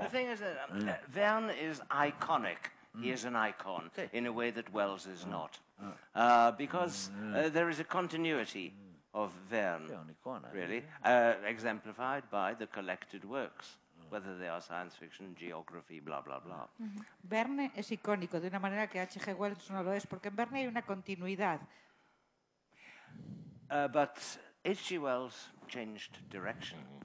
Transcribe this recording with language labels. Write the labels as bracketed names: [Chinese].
[English] The thing is that Verne is iconic. He is an icon in a way that Wells is not. Because there is a continuity of Verne, [Spanish] un icona, [English] really, exemplified by the collected works, whether they are science fiction, geography, blah, blah, blah. [Spanish] Verne es icónico de una manera que H.G. Wells no lo es, porque en Verne hay una continuidad. [English] But H.G. Wells changed direction.